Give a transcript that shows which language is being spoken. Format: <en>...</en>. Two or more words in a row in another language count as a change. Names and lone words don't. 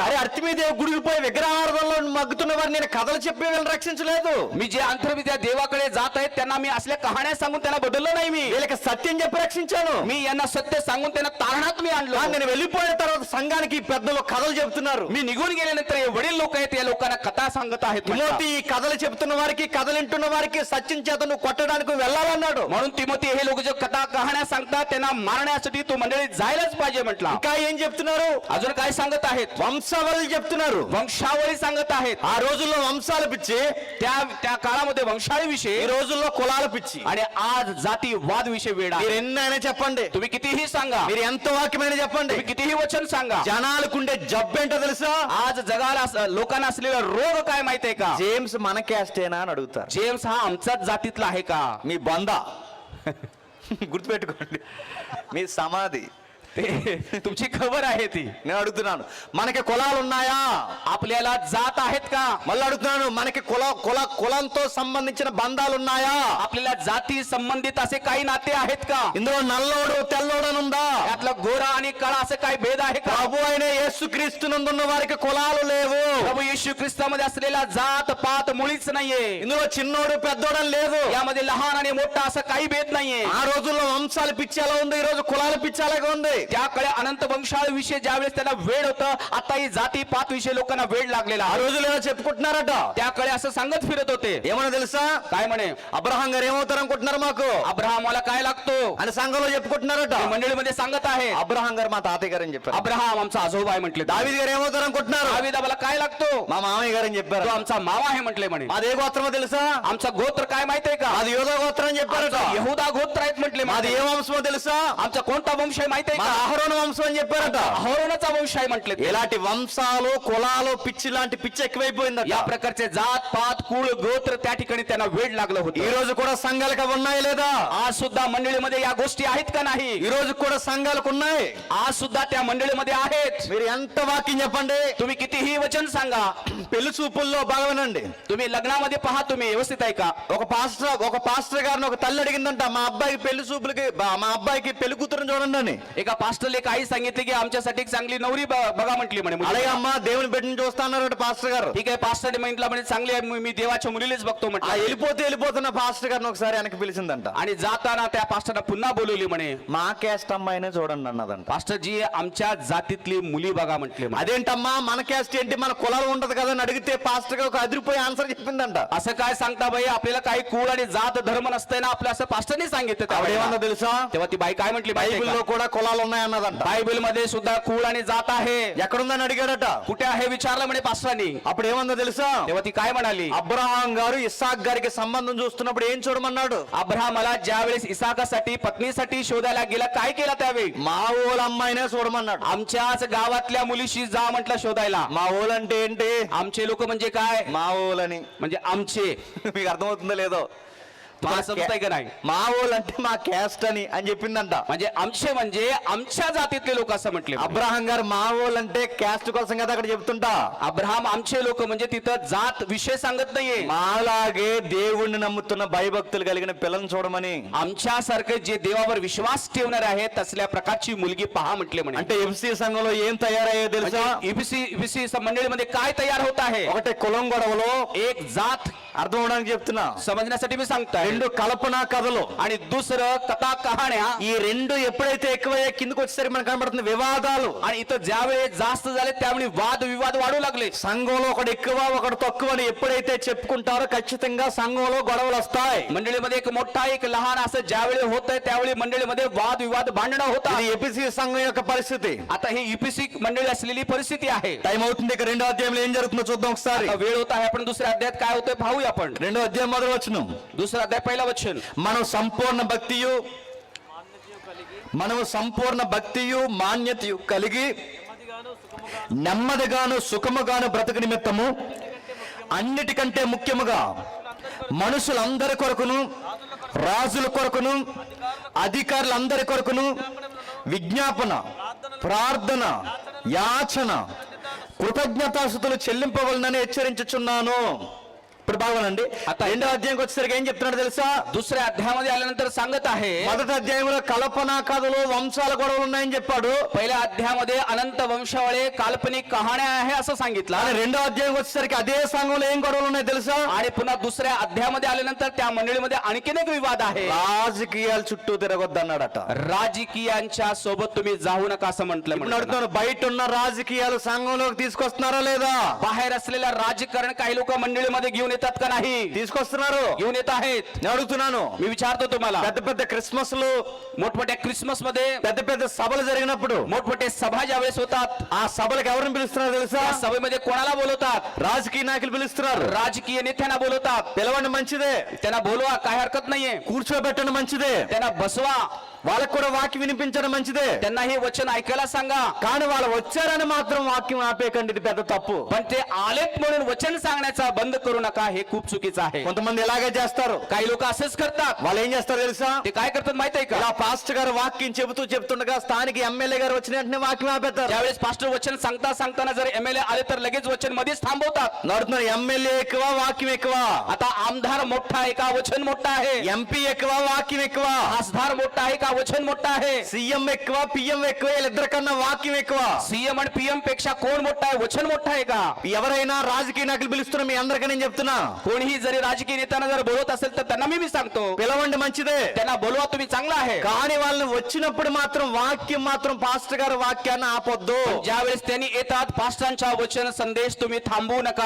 <te>అరే అర్తిమీదేవి గుడికి పోయి విగ్రహారాధనలో మగ్గుతున్న వారిని నేను కథలు చెప్పి వీళ్ళని రక్షించలేదు.</te> <mr>मी जे अंतर्विद्या देवाकडे जात आहेत त्यांना मी असल्या कहाण्या सांगून त्यांना बदललं नाही. मी</mr> <te>వీళ్ళకి సత్యం చెప్పి రక్షించాను.</te> <mr>मी यांना सत्य सांगून त्यांना तारणात मी आणलो.</mr> <te>కానీ నేను వెళ్ళిపోయిన తర్వాత సంఘానికి ఈ పెద్దలు కథలు చెప్తున్నారు.</te> <mr>मी निघून गेल्यानंतर हे वडील लोक आहेत या लोकांना कथा सांगत आहेत తిమోతి म्हटलं.</mr> <te>ఈ కథలు చెప్తున్న వారికి కథలు వింటున్న వారికి సత్యం చేత నువ్వు కొట్టడానికి వెళ్ళాలన్నాడు.</te> <mr>म्हणून तिमोथी हे लोक जे कथा कहाण्या सांगतात त्यांना मारण्यासाठी तू मंडळीत जायलाच पाहिजे म्हटलं.</mr> <te>ఇంకా ఏం చెప్తున్నారు?</te> <mr>अजून काय सांगत आहेत?</mr> <te>వంశావళి చెప్తున్నారు.</te> <mr>वंशावळी सांगत आहेत.</mr> <te>ఆ రోజుల్లో వంశాల పిచ్చి,</te> <mr>त्या काळामध्ये वंशाळी</mr> <te>ఈ</te> <mr>विषय</mr> <te>రోజుల్లో కులాల పిచ్చి.</te> <mr>आणि आज जाती वाद विषय वेळ</mr> <te>మీరు</te> <mr>आहे.</mr> <te>ఎన్నైనా చెప్పండి,</te> <mr>तुम्ही कितीही सांगा,</mr> <te>మీరు ఎంత వాక్యమైనా చెప్పండి,</te> <mr>तुम्ही कितीही वचन सांगा,</mr> <te>జనాలకుండే జబ్బేంటో తెలుసా?</te> <mr>आज जगाला लोकांना असलेला रोग काय माहितीये का?</mr> <te>జేమ్స్ మన క్యాస్టేనా అని అడుగుతారు.</te> <mr>जेम्स हा आमचाच जातीतला आहे का?</mr> <te>మీ బంద గుర్తుపెట్టుకోండి, మీ సమాధి.</te> <mr>तुमची खबर आहे ती.</mr> <te>నేను అడుగుతున్నాను, మనకి కులాలు ఉన్నాయా?</te> <mr>आपल्याला जात आहेत का?</mr> <te>మళ్ళీ అడుగుతున్నాను, మనకి కులంతో సంబంధించిన బంధాలు ఉన్నాయా?</te> <mr>आपल्याला जाती संबंधित असे काही नाते आहेत का?</mr> <te>ఇందులో నల్లోడు తెల్లోడు అని ఉందా?</te> <mr>यातला गोरा आणि काळा असे काही भेद आहे का?</mr> <te>ప్రభు అయిన యేసుక్రీస్తు నందున్న వారికి కులాలు లేవు.</te> <mr>प्रभू येशू ख्रिस्तामध्ये असलेला जात पात मुळीच नाहीये.</mr> <te>ఇందులో చిన్నోడు పెద్దోడని లేదు.</te> <mr>यामध्ये लहान आणि मोठा असं काही भेद नाहीये.</mr> <te>ఆ రోజుల్లో వంశాల పిచ్చి ఎలా ఉంది, ఈ రోజు కులాల పిచ్చి అలాగే ఉంది.</te> <mr>त्याकडे अनंत वंशाळ विषय ज्यावेळेस त्यांना वेळ होतं, आता ही जाती पात विषय लोकांना वेळ लागलेला</mr> <te>ఆ</te> <mr>आहे.</mr> <te>రోజులు ఏదో చెప్పుకుంటున్నారట.</te> <mr>त्याकडे असं सांगत फिरत होते.</mr> <te>ఏమన్నా తెలుసా?</te> <mr>काय म्हणे?</mr> <te>అబ్రహాం గారు ఏమవుతారు అనుకుంటున్నారు మాకు</te> <mr>अब्राहमाला काय लागतो</mr> <te>అని సంఘంలో చెప్పుకుంటున్నారట.</te> <mr>ते मंडळीमध्ये सांगत आहे.</mr> <te>అబ్రహాం గారు మా తాతయ్య గారు అని చెప్పారు.</te> <mr>अब्राहम आमचा आजोबा आहे म्हटले.</mr> <te>దావీదు గారు ఏమవుతారు అనుకుంటున్నారు?</te> <mr>दावीद आम्हाला काय लागतो?</mr> <te>మా మామయ్య గారు అని చెప్పారు.</te> <mr>तो आमचा मावा आहे म्हटले म्हणे.</mr> <te>మాది ఏ గోత్రమో తెలుసా?</te> <mr>आमचा गोत्र काय माहितीये का?</mr> <te>మాది యోధా గోత్రం అని చెప్పారట.</te> <mr>आमचा यहूदा गोत्र आहेत म्हटले.</mr> <te>మాది ఏ వంశమో తెలుసా?</te> <mr>आमचा कोणता वंश आहे माहितीये</mr> <te>మా</te> <mr>का?</mr> <te>అహరోను వంశం అని చెప్పారట.</te> <mr>अहोरोनाचा वंश आहे म्हटले.</mr> <te>ఇలాంటి వంశాలు కులాలు పిచ్చి లాంటి పిచ్చి ఎక్కువైపోయిందట.</te> <mr>या प्रकारचे जात पात कुळ गोत्र त्या ठिकाणी त्यांना वेळ लागलं</mr> <te>ఈ</te> <mr>होतं.</mr> <te>రోజు కూడా సంఘాలకు అవి ఉన్నాయి లేదా?</te> <mr>आज सुद्धा मंडळीमध्ये या गोष्टी आहेत का नाही?</mr> <te>ఈ రోజు కూడా సంఘాలకు ఉన్నాయి.</te> <mr>आज सुद्धा त्या मंडळीमध्ये आहेत.</mr> <te>మీరు ఎంత వాక్యం చెప్పండి,</te> <mr>तुम्ही कितीही वचन सांगा,</mr> <te>పెళ్లి చూపుల్లో బాగవనండి.</te> <mr>तुम्ही लग्नामध्ये पहा, तुम्ही व्यवस्थित ऐका.</mr> <te>ఒక పాస్టర్ గారిని ఒక తల్లి అడిగిందంట, మా అబ్బాయికి పెళ్లి చూపులకి మా అబ్బాయికి పెళ్లి కూతురుని చూడండి అని.</te> <mr>एका पास्टरले काही सांगितले की आमच्यासाठी एक चांगली नवरी बघा म्हटली म्हणे.</mr> <te>అలాగే అమ్మా దేవుని బిడ్డని చూస్తా అన్నారట పాస్టర్ గారు.</te> <mr>ठीक आहे, पास्टरने म्हटलं म्हणे चांगली आहे, मी देवाच्या मुलीलाच बघतो</mr> <te>ఆ</te> <mr>म्हटलं.</mr> <te>వెళ్ళిపోతున్న పాస్టర్ గారిని ఒకసారి వెనక్కి పిలిచిందంట.</te> <mr>आणि जाताना त्या पास्टरना पुन्हा बोलवली म्हणे.</mr> <te>మా క్యాస్ట్ అమ్మాయినే చూడండి అన్నదంట.</te> <mr>पास्टरजी आमच्या जातीतली मुली बघा म्हटले.</mr> <te>అదేంటమ్మా మన క్యాస్ట్ ఏంటి, మన కులాలు ఉంటది కదా అని అడిగితే పాస్టర్ గారు ఒక అదిరిపోయి ఆన్సర్ చెప్పిందంట.</te> <mr>असं काय सांगता बाई, आपल्याला काही कुळ आणि जात धर्म नसतंय ना आपलं, असं पास्टरने सांगितलं.</mr> <te>ఆవిడేమన్నా</te> <mr>त्यावेळेला</mr> <te>తెలుసా?</te> <mr>तेव्हा ती बाई काय म्हटली माहितीये</mr> <te>బైబిల్లో</te> <mr>का?</mr> <te>కూడా కులాలు ఉన్నాయన్నదంట.</te> <mr>बायबल मध्ये सुद्धा कुळ आणि जात आहे.</mr> <te>ఎక్కడుందని అడిగాడట.</te> <mr>कुठे आहे विचारलं म्हणे पास्टरांनी.</mr> <te>అప్పుడు ఏమందో తెలుసా?</te> <mr>तेव्हा ती काय म्हणाली?</mr> <te>అబ్రహాం గారు ఇస్సాక్ గారికి సంబంధం చూస్తున్నప్పుడు ఏం చూడమన్నాడు?</te> <mr>अब्राहमाला ज्या वेळेस इसाकासाठी पत्नीसाठी शोधायला गेला काय केला त्यावेळी?</mr> <te>మా ఊళ్ళ అమ్మాయినే చూడమన్నాడు.</te> <mr>आमच्याच गावातल्या मुलीशी जा म्हटलं शोधायला.</mr> <te>మా ఊళ్ళంటే ఏంటి?</te> <mr>आमचे लोक म्हणजे काय?</mr> <te>మా ఊళ్ళని.</te> <mr>म्हणजे आमचे.</mr> <te>మీకు అర్థమవుతుందో లేదో?</te> <mr>तुम्हाला समजतंय का नाही?</mr> <te>మా ఊళ్ళంటే మా క్యాస్ట్ అని చెప్పిందంట.</te> <mr>म्हणजे आमचे म्हणजे आमच्या जातीतले लोक असं म्हटले.</mr> <te>అబ్రహాం గారు మా ఊళ్ళంటే క్యాస్ట్ కోసం కదా అక్కడ చెప్తుంటా.</te> <mr>अब्राहम आमचे लोक म्हणजे तिथं जात विषय सांगत नाहीये.</mr> <te>మాలాగే దేవుణ్ణి నమ్ముతున్న భయభక్తులు కలిగిన పిల్లల్ని చూడమని.</te> <mr>आमच्यासारखे जे देवावर विश्वास ठेवणारे आहेत तसल्या प्रकारची मुलगी पहा म्हटले म्हणे.</mr> <te>అంటే ఎఫ్సి సంఘంలో ఏం తయారయ్యో తెలుసా?</te> <mr>ईबीसी मंडळीमध्ये काय तयार होत आहे?</mr> <te>ఒకటే కులం గొడవలో</te> <mr>एक जात</mr> <te>అర్థం అవడానికి చెప్తున్నా.</te> <mr>समजण्यासाठी मी सांगताय.</mr> <te>రెండు కల్పనా కథలు</te> <mr>आणि दुसरं कथा कहाण्या.</mr> <te>ఈ రెండు ఎప్పుడైతే ఎక్కువయ్యే కిందకు వచ్చేసరికి మనకు కనబడుతుంది వివాదాలు.</te> <mr>आणि इथं ज्यावेळेस जास्त झाले त्यावेळी वाद विवाद वाढू लागले.</mr> <te>సంఘంలో ఒకడు ఎక్కువ ఒకడు తక్కువ అని ఎప్పుడైతే చెప్పుకుంటారో ఖచ్చితంగా సంఘంలో గొడవలు వస్తాయి.</te> <mr>मंडळीमध्ये एक मोठा एक लहान असं ज्यावेळी होतंय त्यावेळी मंडळीमध्ये वाद विवाद भांडणं होतात.</mr> <te>ఇది ఎపిసి సంఘం యొక్క పరిస్థితి.</te> <mr>आता ही ईपीसी मंडळी असलेली परिस्थिती आहे.</mr> <te>టైం అవుతుంది. ఇక రెండో అధ్యాయంలో ఏం జరుగుతుందో చూద్దాం ఒకసారి.</te> <mr>आता वेळ होत आहे. आपण दुसऱ्या अध्यायात काय होतंय पाहूया आपण.</mr> <te>రెండో అధ్యాయం మొదటి వచనం.</te> <mr>दुसरा अध्याय पहिला वचन.</mr> <te>మనం సంపూర్ణ భక్తియు మాన్యతయు కలిగి నెమ్మదిగాను సుఖముగాను బ్రతుకు నిమిత్తము అన్నిటికంటే ముఖ్యముగా మనుషులందరి కొరకును రాజుల కొరకును అధికారులందరి కొరకును విజ్ఞాపన ప్రార్థన యాచన కృతజ్ఞతాస్తుతులు చెల్లింపవలనని హెచ్చరించుచున్నాను. ఇప్పుడు బాగోనండి. రెండో అధ్యాయంకి వచ్చేసరికి ఏం చెప్తున్నాడు తెలుసా?</te> <mr>दुसऱ्या अध्यायामध्ये आल्यानंतर सांगत आहे.</mr> <te>మొదటి అధ్యాయంలో కల్పనా కథలు వంశాల గొడవలు ఉన్నాయని చెప్పాడు.</te> <mr>पहिल्या अध्यायामध्ये अनंत वंशावळे काल्पनिक कहाण्या आहे असं सांगितलं.</mr> <te>కానీ రెండో అధ్యాయం వచ్చేసరికి అదే సంఘంలో ఏం గొడవలు ఉన్నాయి తెలుసా?</te> <mr>आणि पुन्हा दुसऱ्या अध्यायामध्ये आल्यानंतर त्या मंडळीमध्ये आणखीन एक विवाद आहे.</mr> <te>రాజకీయాల చుట్టూ తిరగొద్దన్నాడట.</te> <mr>राजकीयांच्या सोबत तुम्ही जाऊ नका असं म्हटलं.</mr> <te>ఇప్పుడు అడుగుతాను, బయట ఉన్న రాజకీయాలు సంఘంలోకి తీసుకొస్తున్నారా లేదా?</te> <mr>बाहेर असलेल्या राजकारण काही लोक मंडळीमध्ये घेऊन येतात का नाही?</mr> <te>తీసుకొస్తున్నారు.</te> <mr>घेऊन येत आहेत.</mr> <te>నేను అడుగుతున్నాను,</te> <mr>मी विचारतो तुम्हाला.</mr> <te>పెద్ద పెద్ద క్రిస్మస్లు</te> <mr>मोठमोठ्या क्रिसमस मध्ये</mr> <te>పెద్ద పెద్ద సభలు జరిగినప్పుడు</te> <mr>मोठमोठे सभा ज्यावेळेस होतात</mr> <te>ఆ సభలకు ఎవరిని పిలుస్తున్నారు తెలుసా?</te> <mr>त्या सभेमध्ये कोणाला बोलवतात?</mr> <te>రాజకీయ నాయకులు పిలుస్తున్నారు.</te> <mr>राजकीय नेत्यांना बोलवतात.</mr> <te>పిలవండి మంచిదే,</te> <mr>त्यांना बोलवा, काय हरकत नाहीये.</mr> <te>కూర్చోబెట్టండి మంచిదే,</te> <mr>त्यांना बसवा,</mr> <te>వాళ్ళకు కూడా వాక్యం వినిపించడం మంచిదే.</te> <mr>त्यांना हे वचन ऐकायला सांगा.</mr> <te>కానీ వాళ్ళు వచ్చారని మాత్రం వాక్యం ఆపేయకండి, ఇది పెద్ద తప్పు.</te> <mr>पण ते आलेत म्हणून वचन सांगण्याचा बंद करू नका, हे खूप चुकीचं आहे.</mr> <te>కొంతమంది ఇలాగే చేస్తారు.</te> <mr>काही लोक असेच करतात.</mr> <te>వాళ్ళు ఏం చేస్తారు తెలుసా?</te> <mr>ते काय करतात माहिती आहे</mr> <te>ఇలా</te> <mr>का?</mr> <te>పాస్టర్ గారు వాక్యం చెబుతుండగా స్థానిక ఎమ్మెల్యే గారు వచ్చిన వెంటనే వాక్యం ఆపేస్తారు.</te> <mr>ज्यावेळेस पास्टर वचन सांगताना जर एमएलए आले तर लगेच वचन मध्येच थांबवतात.</mr> <te>నడుతున్నారు, ఎమ్మెల్యే ఎక్కువ వాక్యం ఎక్కువ,</te> <mr>आता आमदार मोठा आहे का वचन मोठा आहे?</mr> <te>ఎంపీ ఎక్కువ వాక్యం ఎక్కువ,</te> <mr>खासदार मोठा आहे का वचन मोठा आहे?</mr> <te>సీఎం ఎక్కువ పిఎం ఎక్కువ, వీళ్ళిద్దరి కన్నా వాక్యం ఎక్కువ.</te> <mr>सीएम आणि पीएम पेक्षा कोण मोठा आहे? वचन मोठा आहे का?</mr> <te>ఎవరైనా రాజకీయ నాయకులు పిలుస్తున్నా మీ అందరికీ నేను చెప్తున్నా,</te> <mr>कोणीही जरी राजकीय नेत्यांना जर बोलवत असेल तर त्यांना मी सांगतो,</mr> <te>పిలవండి మంచిదే,</te> <mr>त्यांना बोलवा, तुम्ही चांगला आहे.</mr> <te>కానీ వాళ్ళని వచ్చినప్పుడు మాత్రం వాక్యం మాత్రం పాస్టర్ గారు వాక్యాన్ని ఆపొద్దు.</te> <mr>ज्यावेळेस त्यांनी येतात पास्टरांच्या वचन संदेश तुम्ही थांबवू नका.</mr>